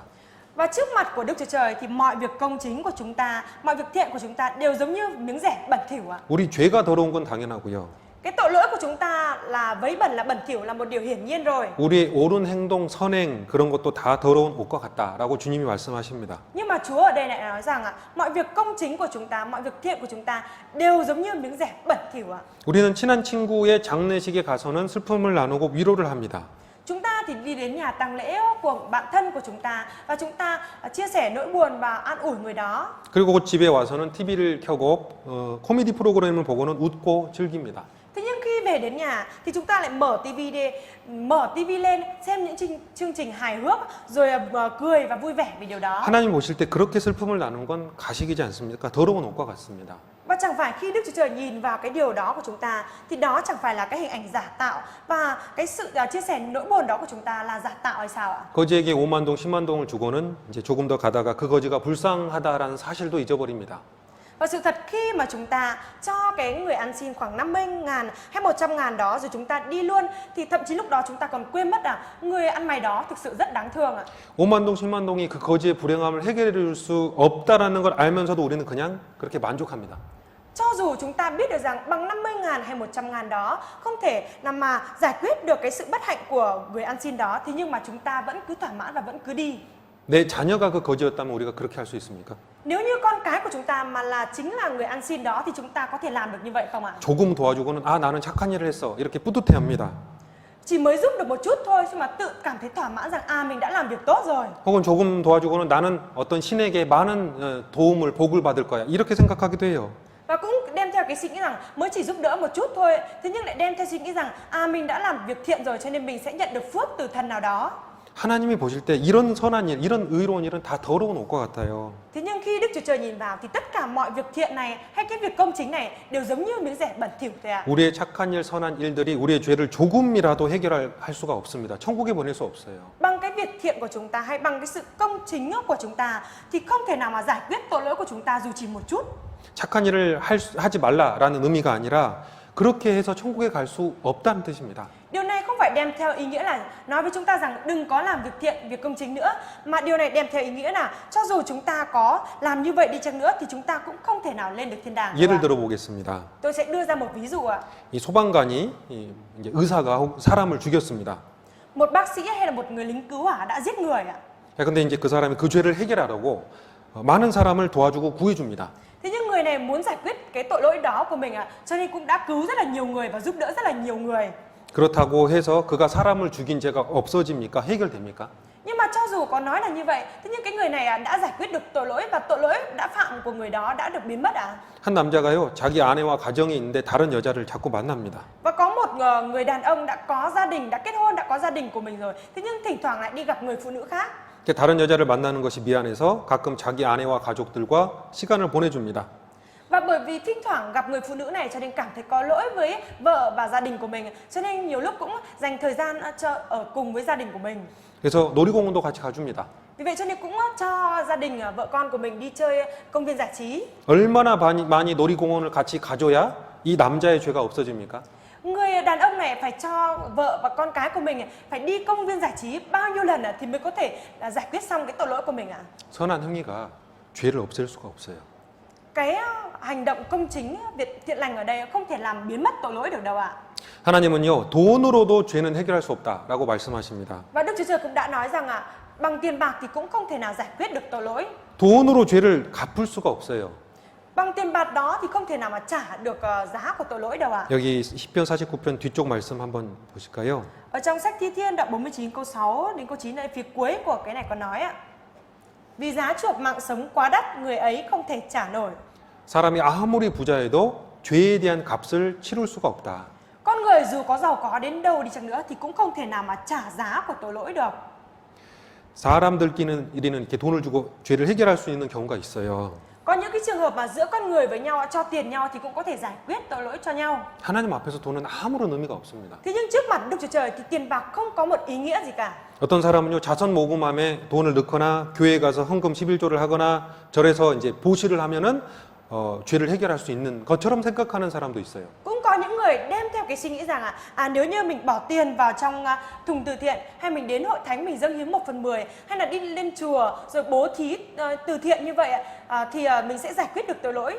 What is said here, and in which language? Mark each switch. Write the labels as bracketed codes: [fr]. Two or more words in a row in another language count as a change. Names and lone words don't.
[vi] Và trước mặt của Đức Chúa Trời thì mọi việc công chính của chúng ta, mọi việc thiện của chúng ta đều giống như miếng rẻ bẩn thỉu ạ. [ko] 우리 죄가 더러운 건 당연하고요. [vi] Cái tội lỗi của chúng ta là vấy bẩn, là bẩn thỉu là một điều hiển nhiên rồi. [ko] 우리의 옳은 행동, 선행 그런 것도 다 더러운 옷과 같다라고 주님이 말씀하십니다. [vi] Nhưng mà Chúa ở đây lại nói rằng mọi việc công chính của chúng ta, mọi việc thiện của chúng ta đều giống như miếng rẻ bẩn thỉu ạ. [ko] 우리는 친한 친구의 장례식에 가서는 슬픔을 나누고 위로를 합니다. [vi] Chúng ta thì đi đến nhà tang lễ của bạn thân của chúng ta và chúng ta chia sẻ nỗi buồn và an ủi người đó. [ko] 그리고 집에 와서는 TV를 켜고 코미디 프로그램을 보고는 웃고 즐깁니다. [vi] Thế nhưng khi về đến nhà thì chúng ta lại mở tivi lên xem những chương trình hài hước rồi cười và vui vẻ vì điều đó. [ko] 하나님 보실 때 그렇게 슬픔을 나눈 건 가식이지 않습니까? 더러운 옷과 같습니다. [vi] Và chẳng phải khi Đức Chúa Trời nhìn vào cái điều đó của chúng ta thì đó chẳng phải là cái hình ảnh giả tạo và cái sự chia sẻ nỗi buồn đó của chúng ta là giả tạo hay sao ạ? [ko] 거지에게 5만 동, 10만 동을 주고는 이제 조금 더 가다가 그 거지가 불쌍하다라는 사실도 잊어버립니다. [vi] Và sự thật khi mà chúng ta cho cái người ăn xin khoảng 50.000 hay 100.000 đó rồi chúng ta đi luôn thì thậm chí lúc đó chúng ta còn quên mất người ăn mày đó thực sự rất đáng thương ạ. [ko] 5만 동, 10만 동이 그 거지의 불행함을 해결해 줄 수 없다라는 걸 알면서도 우리는 그냥 그렇게 만족합니다. [vi] Cho dù chúng ta biết được rằng bằng 50.000 hay 100.000 đó không thể nằm mà giải quyết được cái sự bất hạnh của người ăn xin đó thì nhưng mà chúng ta vẫn cứ thỏa mãn và vẫn cứ đi. [ko] 내 자녀가 그 거지였다면 우리가 그렇게 할 수 있습니까? [vi] Nếu như con cái của chúng ta mà là chính là người ăn xin đó thì chúng ta có thể làm được như vậy không ạ? [ko] 조금 도와주고는 아 나는 착한 일을 했어 이렇게 뿌듯해합니다. [vi] Chỉ mới giúp được một chút thôi nhưng mà tự cảm thấy thỏa mãn rằng mình đã làm việc tốt rồi. [ko] 혹은 조금 도와주고는 나는 어떤 신에게 많은 도움을 복을 받을 거야 이렇게 생각하기도 해요. [vi] Và cũng đem theo cái suy nghĩ rằng mới chỉ giúp đỡ một chút thôi, thế nhưng lại đem theo suy nghĩ rằng mình đã làm việc thiện rồi cho nên mình sẽ nhận được phước từ thần nào đó. [ko] 하나님이 보실 때 이런 선한 일, 이런 의로운 일은 다 더러운 옷과 같아요. [vi] Thế nhưng khi Đức Chúa Trời nhìn vào thì tất cả mọi việc thiện này hay cái việc công chính này đều giống như miếng rẻ bẩn thỉu thôi ạ. [ko] 우리의 착한 일, 선한 일들이 우리의 죄를 조금이라도 해결할 수가 없습니다. 천국에 보낼 수 없어요. [vi] Bằng cái việc thiện của chúng ta hay bằng cái sự công chính của chúng ta thì không thể nào mà giải quyết tội lỗi của chúng ta dù chỉ một chút. [ko] 착한 일을 하지 말라라는 의미가 아니라 그렇게 해서 천국에 갈 수 없다는 뜻입니다. [vi] Điều này không phải đem theo ý nghĩa là nói với chúng ta rằng đừng có làm việc thiện, việc công chính nữa, mà điều này đem theo ý nghĩa là cho dù chúng ta có làm như vậy đi chăng nữa thì chúng ta cũng không thể nào lên được thiên đàng. [ko] 예를 들어보겠습니다. [vi] Tôi sẽ đưa ra một ví dụ ạ. [ko] 이 소방관이 이제 의사가 사람을 죽였습니다. [vi] Một bác sĩ hay là một người lính cứu hỏa đã giết người ạ. [ko] 근데 이제 그 사람이 그 죄를 해결하려고 많은 사람을 도와주고 구해줍니다. [vi] Thế nhưng người này muốn giải quyết cái tội lỗi đó của mình cho nên cũng đã cứu rất là nhiều người và giúp đỡ rất là nhiều người. [ko] 그렇다고 해서 그가 사람을 죽인 죄가 없어집니까? 해결됩니까? [vi] Nhưng mà cho dù có nói là như vậy, thế nhưng cái người này đã giải quyết được tội lỗi và tội lỗi đã phạm của người đó đã được biến mất ạ. [ko] 한 남자가요, 자기 아내와 가정이 있는데 다른 여자를 자꾸 만납니다. [vi] Và có một người đàn ông đã có gia đình, đã kết hôn, đã có gia đình của mình rồi. Thế nhưng thỉnh thoảng lại đi gặp người phụ nữ khác. [ko] 다른 여자를 만나는 것이 미안해서 가끔 자기 아내와 가족들과 시간을 보내줍니다. [vi] Và bởi vì thỉnh thoảng gặp người phụ nữ này cho nên cảm thấy có lỗi với vợ và gia đình của mình, cho nên nhiều lúc cũng dành thời gian ở cùng với gia đình của mình. [ko] 그래서 놀이공원도 같이 가줍니다. [vi] Vì vậy cho nên cũng cho gia đình vợ con của mình đi chơi công viên giải trí. [ko] 얼마나 많이 놀이공원을 같이 가줘야 이 남자의 죄가 없어집니까? [vi] Người đàn ông này phải cho vợ và con cái của mình phải đi công viên giải trí bao nhiêu lần thì mới có thể giải quyết xong cái tội lỗi của mình ạ? [ko] 선한 행위가 죄를 없앨 수가 없어요. [vi] Cái hành động công chính, việc thiện lành ở đây không thể làm biến mất tội lỗi được đâu ạ. [ko] 하나님은요, 돈으로도 죄는 해결할 수 없다라고 말씀하십니다. [vi] Và Đức Chúa Trời cũng đã nói rằng bằng tiền bạc thì cũng không thể nào giải quyết được tội lỗi. [ko] 돈으로 죄를 갚을 수가 없어요. [vi] Bằng tiền bạc đó thì không thể nào mà trả được giá của tội lỗi đâu ạ. [ko] 여기 시편 49편 뒤쪽 말씀 한번 보실까요? [vi] Ở trong sách Thi Thiên đoạn 49 câu 6 đến câu 9 ở phía cuối của cái này có nói ạ. Vì giá chuộc mạng sống quá đắt, người ấy không thể trả nổi. [ko] 사람이 아무리 부자여도 죄에 대한 값을 치룰 수가 없다. [vi] Con người dù có giàu có đến đâu đi chăng nữa thì cũng không thể nào mà trả giá của tội lỗi được. [ko] 사람들끼리는 이렇게 돈을 주고 죄를 해결할 수 있는 경우가 있어요. [vi] Có những cái trường hợp mà giữa con người với nhau cho tiền nhau thì cũng có thể giải quyết tội lỗi cho nhau. [ko] 하나님 앞에서 돈은 아무런 의미가 없습니다. [vi] Thế nhưng trước mặt Đức Chúa Trời thì tiền bạc không có một ý nghĩa gì cả. [ko] 어떤 사람은요, 자선 모금함에 돈을 넣거나 교회 가서 헌금 11조를 하거나 절에서 이제 보시를 하면은 죄를 해결할 수 있는 것처럼 생각하는 사람도 있어요. [vi] Cũng có những người đem theo cái suy nghĩ rằng nếu như mình bỏ tiền vào trong thùng từ thiện hay mình đến hội thánh mình dâng hiến 1/10 hay là đi lên chùa rồi bố thí từ thiện như vậy thì mình sẽ giải quyết được tội lỗi.